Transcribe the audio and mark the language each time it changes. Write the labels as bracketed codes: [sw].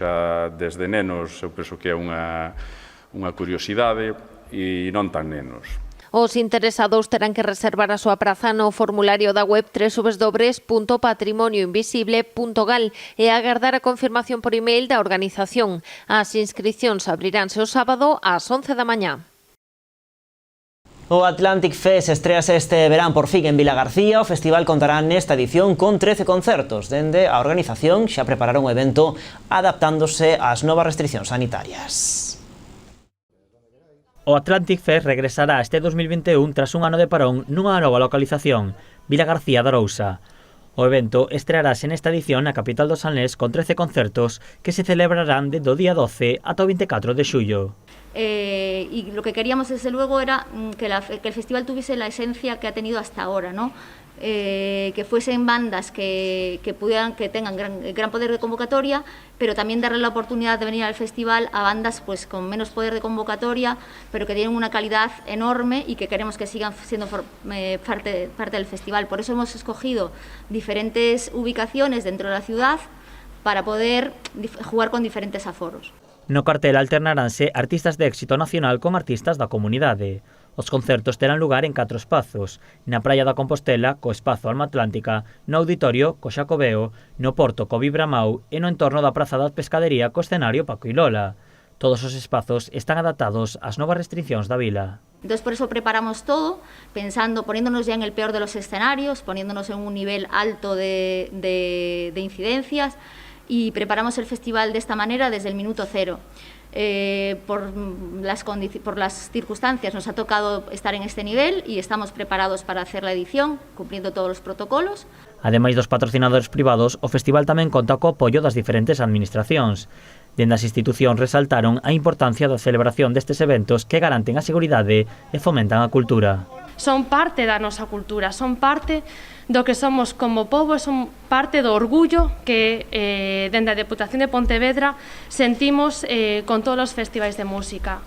[gl] Xa desde nenos eu penso que é unha curiosidade e non tan nenos. Os interesados terán que reservar a súa praza no formulario da web www.patrimonioinvisible.gal e agardar a confirmación por email da organización. As inscricións abriránse o sábado ás 11 da mañá. O Atlantic Fest estrease este verán por fin en Vilagarcía. O festival contará nesta edición con 13 concertos. Dende a organización xa prepararon o evento adaptándose ás novas restricións sanitarias. O Atlantic Fest regresará este 2021 tras un ano de parón nunha nova localización, Vilagarcía de Arousa. O evento estrearase nesta edición na capital do Salnés con 13 concertos que se celebrarán do día 12 ata o 24 de xullo. [es] Y lo que queríamos desde luego era que el festival tuviese la esencia que ha tenido hasta ahora, ¿no? Que fuesen bandas que tengan gran poder de convocatoria, pero también darle la oportunidad de venir al festival a bandas pues con menos poder de convocatoria, pero que tienen una calidad enorme y que queremos que sigan siendo parte del festival. Por eso hemos escogido diferentes ubicaciones dentro de la ciudad para poder jugar con diferentes aforos. [gl] No cartel alternaránse artistas de éxito nacional con artistas da comunidade. Os concertos terán lugar en 4 espazos: na Praia da Compostela, co espazo Alma Atlántica, no Auditorio, co Xacobeo, no Porto, co Vibramau e no entorno da Praza da Pescadería, co escenario Paco y Lola. Todos os espazos están adaptados ás novas restriccións da vila. [es] Entonces por eso preparamos todo, poniéndonos ya en el peor de los escenarios, poniéndonos en un nivel alto de incidencias, y preparamos el festival de esta manera desde el minuto cero. Por las circunstancias nos ha tocado estar en este nivel y estamos preparados para hacer la edición, cumpliendo todos los protocolos. [gl] Ademais dos patrocinadores privados, o festival tamén conta co apoio das diferentes administracións. Dende as institucións resaltaron a importancia da celebración destes eventos que garanten a seguridade e fomentan a cultura. Son parte da nosa cultura, son parte do que somos como pobo, son parte do orgullo que dende a Deputación de Pontevedra sentimos con todos os festivais de música.